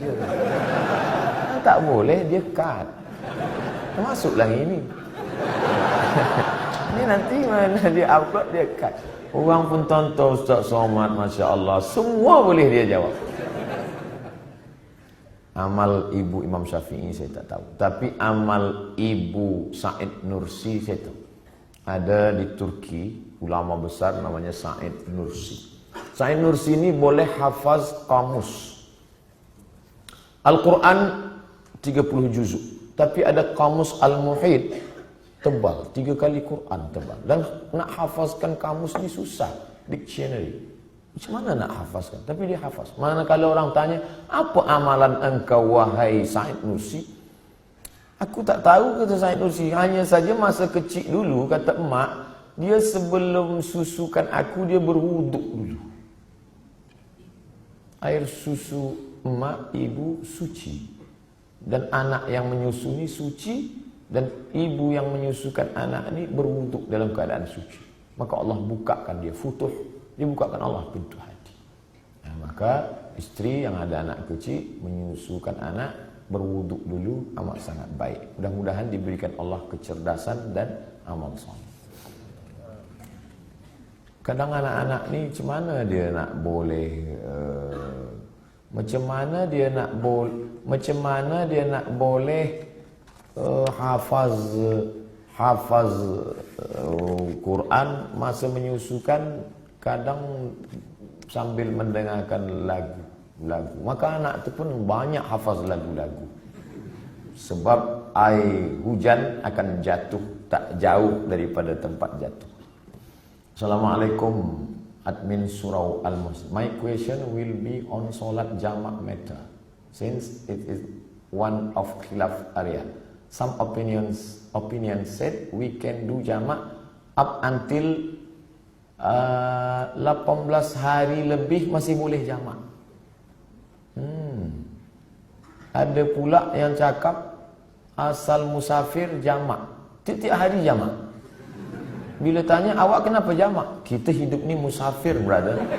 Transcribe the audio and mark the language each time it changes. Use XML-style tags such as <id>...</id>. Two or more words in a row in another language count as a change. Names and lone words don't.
<ms>Yang tak boleh dia cut. Termasuklah ini. Ini nanti mana dia upload dia cut. Orang pun tonton Ustaz Somad,</ms> <ar>ما شاء الله,</ar> <ms>semua boleh dia jawab. Amal ibu Imam Syafi'i saya tak tahu. Tapi amal ibu Said Nursi saya tahu. Ada di Turki, ulama besar namanya Said Nursi. Said Nursi ini boleh hafaz kamus Al-Quran 30 juzuk. Tapi ada kamus Al-Muhit tebal, 3 kali Quran tebal. Dan nak hafazkan kamus ni susah, dictionary. Macam mana nak hafazkan? Tapi dia hafaz. Manakala orang tanya, apa amalan engkau wahai Said Nursi? Aku tak tahu, kata Said Nursi. Hanya saja masa kecil dulu, kata emak, dia sebelum susukan aku, dia berwuduk dulu. Air susu emak, ibu suci. Dan anak yang menyusui suci, dan ibu yang menyusukan anak ini berwuduk dalam keadaan suci. Maka Allah bukakan dia futuh, dia bukakan Allah pintu hati. Maka istri yang ada anak kecil menyusukan anak, berwuduk dulu, amat sangat baik. Mudah-mudahan diberikan Allah kecerdasan dan amal soleh. Kadang anak-anak ni macam mana dia nak boleh macam mana dia nak boleh hafaz Quran masa menyusukan, kadang sambil mendengarkan lagu. Maka anak tu pun banyak hafaz lagu-lagu. Sebab air hujan akan jatuh tak jauh daripada tempat jatuh. Assalamualaikum admin surau Al-Muslim.</ms> <en>My question will be on</en> <ms>solat jamak</ms> <en>matter, since it is one of khilaf area. Some opinions said we can do jamak up until 18</en> <ms>hari lebih masih boleh jamak. Ada pula yang cakap asal musafir jamak, tiap-tiap hari jamak. Bila tanya, awak kenapa jamak? Kita hidup ni musafir, brother.</ms>